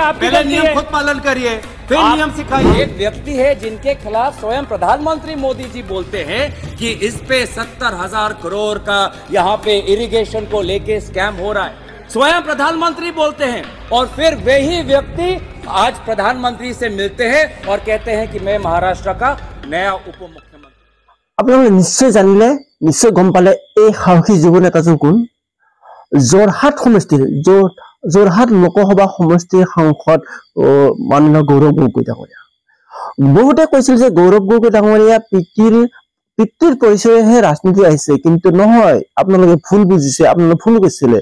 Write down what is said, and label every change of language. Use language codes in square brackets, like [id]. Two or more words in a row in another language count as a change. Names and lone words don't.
[hi] पहले नियम खुद पालन करिए, फिर नियम सिखाइए। एक व्यक्ति है जिनके खिलाफ स्वयं प्रधानमंत्री मोदी जी बोलते हैं कि इस पे 70,000 करोड़ का यहाँ पे इरिगेशन को लेके स्कैम हो रहा है। स्वयं प्रधानमंत्री बोलते हैं और फिर वही व्यक्ति आज प्रधानमंत्री से मिलते हैं और कहते हैं कि मैं महाराष्ट्र का नया उप मुख्यमंत्री। [as] আপোনালোকে নিশ্চয় জানিলে, নিশ্চয় গম পালে এই সাহসী যুৱ নেতাজন কোন। যোৰহাট সমষ্টিৰ যোৰহাট লোকসভা সমষ্টিৰ সাংসদ মাননীয় গৌৰৱ গগৈ ডাঙৰীয়া। বহুতে কৈছিল যে গৌৰৱ গগৈ ডাঙৰীয়া পিতৃৰ পৰিচয়হে ৰাজনীতি আহিছে, কিন্তু নহয়, আপোনালোকে ভুল বুজিছে, আপোনালোকে ভুল কৈছিলে।